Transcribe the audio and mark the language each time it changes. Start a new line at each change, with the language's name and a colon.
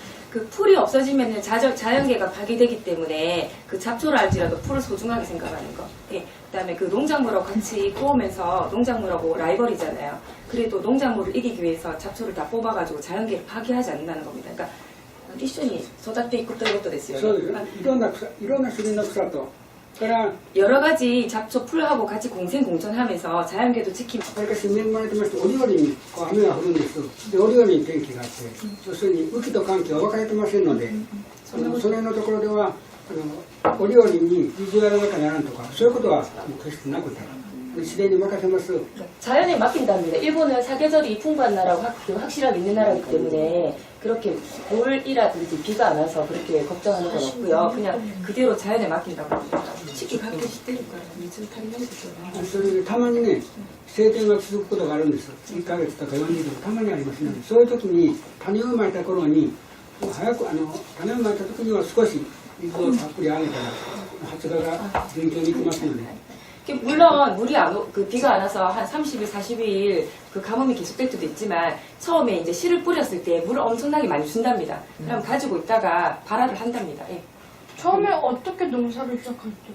Korean: 그 풀이 없어지면은 자연계가 파괴되기 때문에 그 잡초를 알지라도 풀을 소중하게 생각하는 거. 예. 그다음에 그 농작물하고 같이 구우면서 농작물하고 라이벌이잖아요. 그래도 농작물을 이기기 위해서 잡초를 다 뽑아가지고 자연계를 파괴하지 않는다는 겁니다. 그러니까
Japanese: 一緒に育っていくということですよね。そうですね。いろんな種類の草と、から
Korean: 여러 가지 잡초 풀하고 같이 공생공존하면서 자연계도 지키고.
Japanese: わりかし恵まれてまして、折々に雨が降るんです。で、折々に天気があって、要するに雨季と寒季は分かれてませんので、その辺のところでは折々に水がなきゃならんとか、そういうことはもう決してなくて、自然に任せます。
Korean: 자연에 맡긴답니다. 일본은 사계절이 풍부한 나라고 확실하게 있는 나라이기 때문에 그렇게 물이라든지 비가 안 와서 그렇게 걱정하는 건 없고요. 그냥 그대로 자연에 맡긴다고 합니다. 시기 가끔 시대니까
Japanese: 水足りないですよね。それでたまにね、晴天が続くことがあるんです。1ヶ月とか40日とかたまにありますので、そういう時に種をまいた頃に、早く種をまいた時には少し水をたっぷりあげたら発芽が順調にいきますので。
Korean: 물론 비가 안 와서 한 30일, 40일 그 가뭄이 계속될 때도 있지만 처음에 이제 씨를 뿌렸을 때 물을 엄청나게 많이 준답니다. 그럼 가지고 있다가 발화를 한답니다. 예. 처음에 어떻게 농사를 시작했어요?